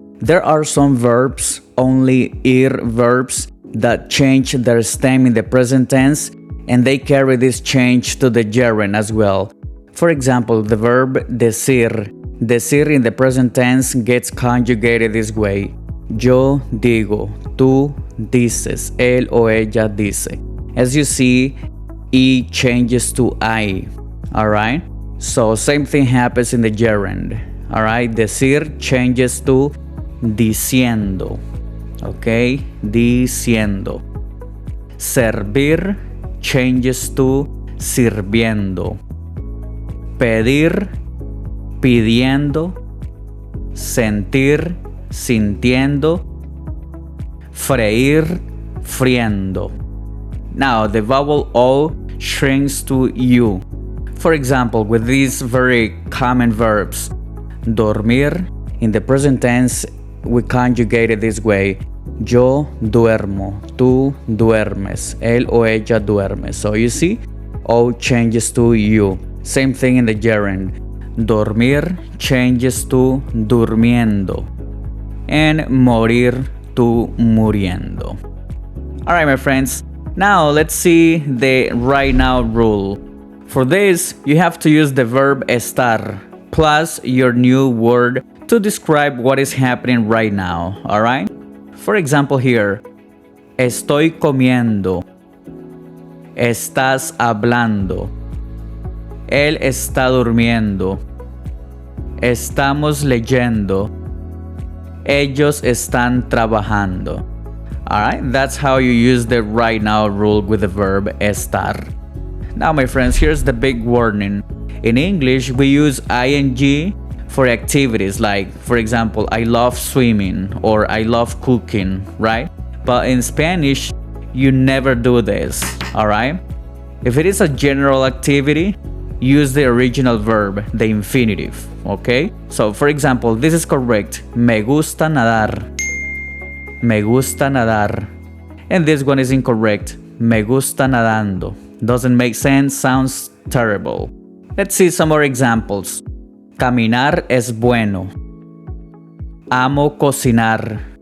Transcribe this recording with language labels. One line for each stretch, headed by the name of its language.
English: There are some verbs, only ir verbs, that change their stem in the present tense, and they carry this change to the gerund as well. For example, the verb decir. Decir in the present tense gets conjugated this way.
Spanish: Yo digo, tú dices, él o ella dice.
English: As you see, E changes to I. Alright? So same thing happens in the gerund. Alright, decir changes to diciendo. Okay, diciendo. Servir changes to sirviendo.
Spanish: Pedir, pidiendo. Sentir, sintiendo. Freír, friendo.
English: Now the vowel O shrinks to U. For example, with these very common verbs, dormir, in the present tense, we conjugate it this way.
Spanish: Yo duermo, tú duermes, él o ella duerme.
English: So you see, O changes to U. Same thing in the gerund. Dormir changes to durmiendo. And morir to muriendo. Alright, my friends. Now let's see the right now rule. For this, you have to use the verb estar plus your new word to describe what is happening right now, alright? For example here,
Spanish: estoy comiendo, estás hablando, él está durmiendo, estamos leyendo, ellos están trabajando.
English: Alright, that's how you use the right now rule with the verb estar. Now, my friends, here's the big warning. In English, we use ing for activities like, for example, I love swimming or I love cooking, right? But in Spanish, you never do this, alright? If it is a general activity, use the original verb, the infinitive, okay? So, for example, this is correct.
Spanish: Me gusta nadar. Me gusta nadar.
English: And this one is incorrect.
Spanish: Me gusta nadando.
English: Doesn't make sense, sounds terrible. Let's see some more examples.
Spanish: Caminar es bueno. Amo cocinar.